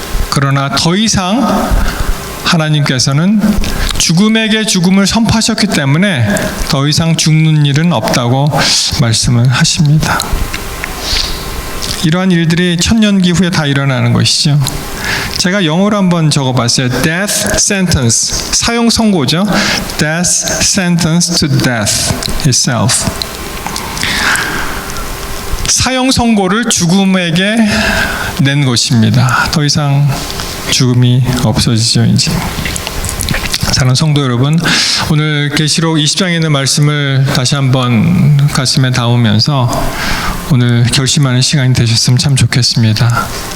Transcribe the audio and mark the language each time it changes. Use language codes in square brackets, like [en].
[ko] 그러나 더 이상 하나님께서는 죽음에게 죽음을 선포하셨기 때문에 더 이상 죽는 일은 없다고 말씀을 하십니다. 이러한 일들이 천년기 후에 다 일어나는 것이죠. 제가 영어로 한번 적어봤어요. [en] Death sentence, [ko] 사형 선고죠. [en] Death sentence to death itself. [ko] 사형 선고를 죽음에게 낸 것입니다. 더 이상 죽음이 없어지죠, 이제. 사랑하는 성도 여러분, 오늘 계시록 20장에 있는 말씀을 다시 한번 가슴에 담으면서 오늘 결심하는 시간이 되셨으면 참 좋겠습니다.